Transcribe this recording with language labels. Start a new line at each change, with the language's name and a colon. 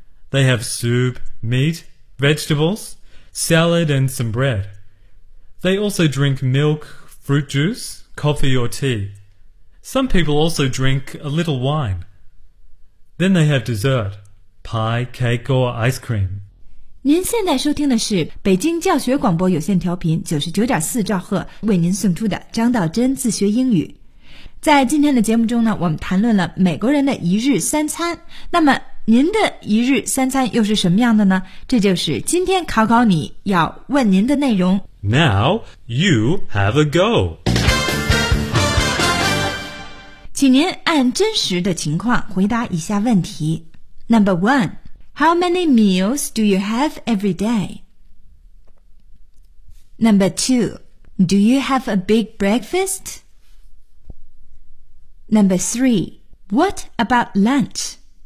English: They have soup, meat, vegetables, salad, and some bread. They also drink milk, fruit juice, coffee or tea. Some people also drink a little wine. Then they have dessert, pie, cake or ice cream.
Chinese: 您现在收听的是北京教学广播有线调频 99.4 兆赫为您送出的张道真自学英语。在今天的节目中呢，我们谈论了美国人的一日三餐。那么您的一日三餐又是什么样的呢？这就是今天考考你要问您的内容。
English: Now, you have a go.
Chinese: 请您按真实的情况回答以下问题。
English: Number one, how many meals do you have every day? Number two, do you have a big breakfast? Number three, what about lunch?